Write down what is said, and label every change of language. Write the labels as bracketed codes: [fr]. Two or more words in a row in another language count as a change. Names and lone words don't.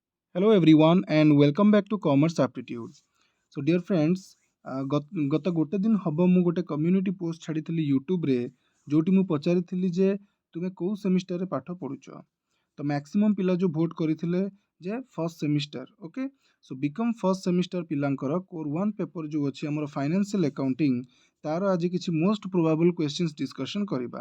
[en] Hello everyone and welcome back to Commerce Aptitude. So dear friends, [or] ଗତ ଗୋଟେ ଦିନ ହବ ମୁଁ ଗୋଟେ [en] community post [or] ଛାଡ଼ିଥିଲି ୟୁଟ୍ୟୁବରେ ଯୋଉଠି ମୁଁ ପଚାରିଥିଲି ଯେ ତୁମେ କୋଉ ସେମିଷ୍ଟରରେ ପାଠ ପଢୁଛ। ତ ମ୍ୟାକ୍ସିମମ୍ ପିଲା ଯୋଉ ଭୋଟ କରିଥିଲେ ଯେ [en] first semester okay. so BCom first semester [or] ପିଲାଙ୍କର [en] core 1 paper [or] ଯୋଉ ଅଛି ଆମର [en] financial accounting [or] ତାର ଆଜି କିଛି [en] most probable questions discussion [or] କରିବା।